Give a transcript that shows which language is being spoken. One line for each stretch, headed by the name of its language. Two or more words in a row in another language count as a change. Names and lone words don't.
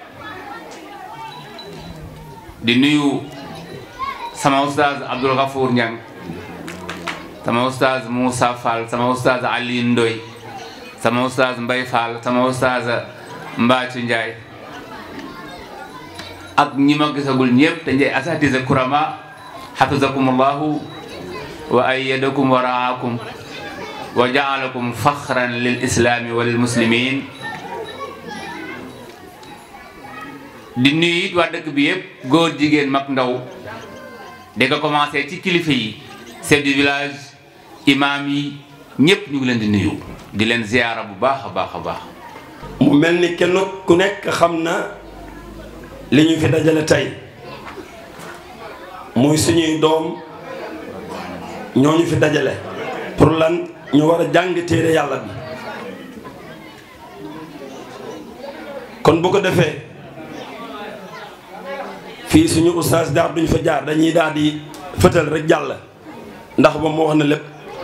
Wolof: di nuyu sama oustaz Abdoul Ghafour Niang sama oustaz Moussa Fall sama oustaz Ali Ndoy sama oustaz Mbay Fall sama oustaz Mbaacu Njaay ak ñi ma gisagul ñëpp te njey
Arabic: أساتذة كرام حفظكم الله وأيدكم ورعاكم وجعلكم فخرا للإسلام وللمسلمين
Wolof: di nuyu it waa dëkk bi yëpp góor jigéen mag ndaw di ko commencé ci kilifa yi
French: chef du village
Wolof: imam yi ñëpp ñu ngi leen di nuyu di leen ziyaara bu baax a baax a baax mu mel ni kenn ku nekk xam na li ñu fi dajale tey muy suñuy doom ñoo ñu fi dajale pour lan ñu war a jàng téere yàlla bi kon bu ko defee fii suñu ustaas jaar duñ fa jaar dañuy daal di fëtal rek jàll ndax ba mu wax na lépp